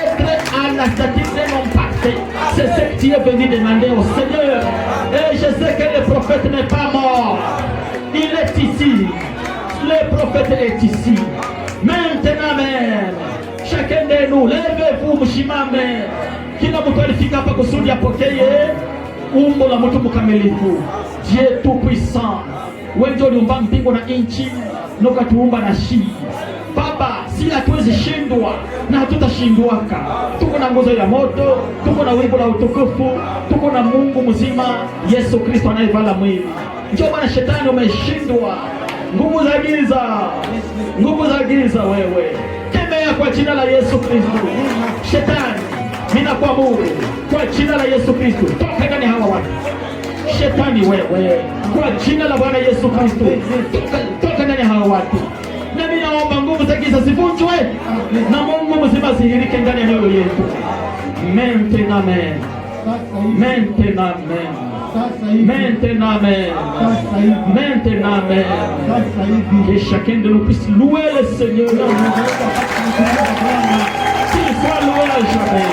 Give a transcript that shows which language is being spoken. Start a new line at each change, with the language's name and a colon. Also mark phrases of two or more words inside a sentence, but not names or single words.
French: Tu veux être anastatique de non parfait. C'est ce que tu es venu demander au Seigneur. Et je sais que le prophète n'est pas mort. Il est ici. Le prophète est ici. Maintenant même, chacun de nous, levez-vous,
Swahili: mshimame. Kila mtu alifika hapa kusudi apokee umbo la mtu mkamilifu.
French: Dieu tout puissant.
Swahili: Wewe ndio uliumba mbingu na nchi, na ukatuumba na shii. Baba, si hatuwezi shindwa na hatutashindwaka. Tuko na nguzo ya moto, tuko na wingu la utukufu, tuko na Mungu mzima, Yesu Kristo anayevala mwili. Njoo Bwana, shetani umeshindwa. Nguvu za giza, nguvu za giza wewe, kemea kwa jina la Yesu Kristo. Shetani, ninakuamuru kwa jina la Yesu Kristo, toka ndani hawa watu. Shetani wewe, kwa jina la Bwana Yesu Kristo, toka ndani hawa watu. Na mimi naomba nguvu za giza zivunjwe na Mungu mzima zihirike ndani ya mioyo yetu.
French: Maintenant amen. Maintenant amen. Maintenant amen. Maintenant amen. Que chacun de nous puisse louer le Seigneur. Qu'il soit loué à jamais.